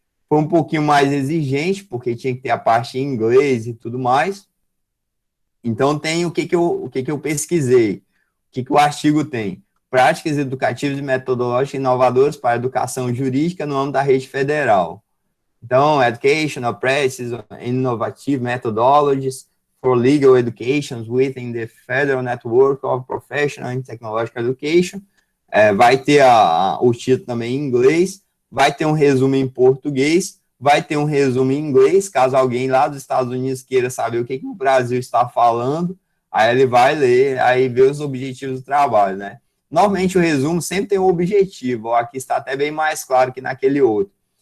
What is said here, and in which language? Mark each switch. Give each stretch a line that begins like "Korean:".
Portuguese: Foi um pouquinho mais exigente, porque tinha que ter a parte em inglês e tudo mais. Então, tem o que eu pesquisei. O que o artigo tem? Práticas educativas e metodológicas inovadoras para a educação jurídica no âmbito da rede federal.
English: Então, Educational Practices and Innovative Methodologies for Legal Education within the Federal Network of Professional and Technological Education.
Portuguese: Vai ter o título também em inglês, vai ter um resumo em português, vai ter um resumo em inglês, caso alguém lá dos Estados Unidos queira saber o que o Brasil está falando, aí ele vai ler, aí vê os objetivos do trabalho, né? Normalmente o resumo sempre tem um objetivo, aqui está até bem mais claro que naquele outro.